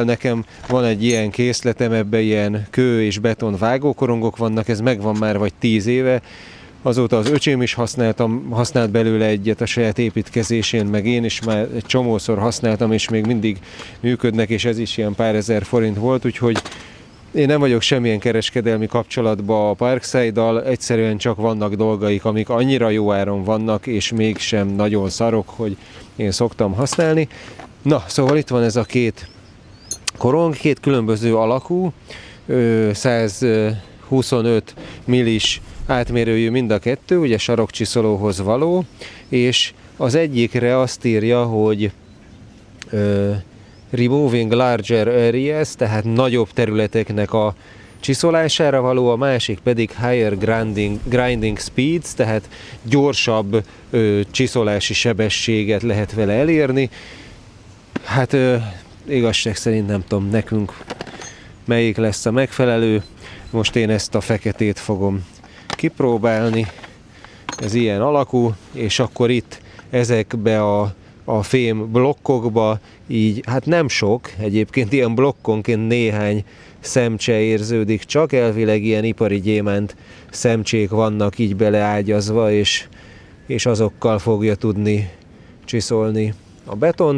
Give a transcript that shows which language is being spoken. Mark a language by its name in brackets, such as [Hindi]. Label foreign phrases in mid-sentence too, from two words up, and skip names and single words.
[Hungarian] Nekem van egy ilyen készletem, ebben ilyen kő és beton vágókorongok vannak, ez megvan már vagy 10 éve, azóta az öcsém is használt belőle egyet a saját építkezésén, meg én is már egy csomószor használtam, és még mindig működnek, és ez is ilyen pár ezer forint volt, úgyhogy én nem vagyok semmilyen kereskedelmi kapcsolatban a Parkside-dal, egyszerűen csak vannak dolgaik, amik annyira jó áron vannak, és mégsem nagyon szarok, hogy én szoktam használni. Na, szóval itt van ez a két korong, két különböző alakú, 125 millis átmérőjű mind a kettő, ugye sarokcsiszolóhoz való, és az egyikre azt írja, hogy [English] removing larger areas, [Hungarian] tehát nagyobb területeknek a csiszolására való, a másik pedig [English] higher grinding speeds, [Hungarian] tehát gyorsabb csiszolási sebességet lehet vele elérni. Hát igazság szerint nem tudom nekünk melyik lesz a megfelelő, most én ezt a feketét fogom kipróbálni, ez ilyen alakú, és akkor itt ezekbe a fém blokkokba így, hát nem sok, egyébként ilyen blokkonként néhány szemcse érződik, csak elvileg ilyen ipari gyémánt szemcsék vannak így beleágyazva, és azokkal fogja tudni csiszolni a betont.